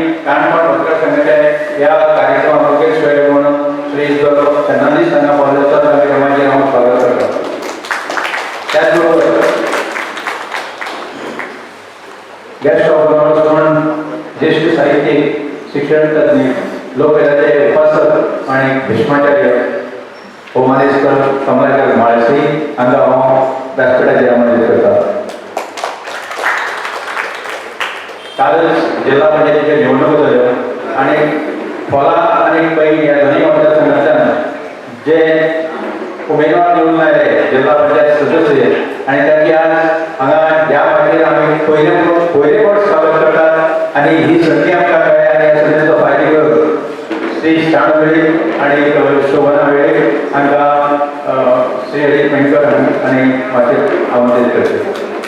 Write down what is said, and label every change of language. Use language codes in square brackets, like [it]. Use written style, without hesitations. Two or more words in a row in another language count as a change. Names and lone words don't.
[mr] काणकोण पत्रकार संघटने या कार्यक्रमात मुख्य सोयरे म्हणून श्री फर्नांडीस यांना बोलायचा कार्यक्रमाचे आम्ही स्वागत करतो. [kok] त्याचबरोबर [en] guest of honours [kok] म्हणून ज्येष्ठ साहित्यिक, शिक्षण तज्ञ, लोकवेदाचे उपासक आणि भीष्माचार्य ओमानेश्वर कमलाकर माळसी हांगा हांव व्यासपीठाचेर आमंत्रीत करता. कालच जिल्हा पंचायतीच्यो निवडणुको जाल्यो आनी फोला आनी पै ह्या दोनूय मतदारसंघांतल्यान जे उमेदवार निवडून आयले जिल्हा पंचायत सदस्य आनी तांची आज हांगा ह्या फाटीर आमी पयले फावट स्वागत करतात आनी ही संदी आमकां मेळ्ळ्या आनी ह्या संदीचो फायदो घेवन श्री शाणू वेळीप आनी शोभना वेळीप हांकां श्री अजित मेंडकर आनी मातशें आमंत्रीत करता.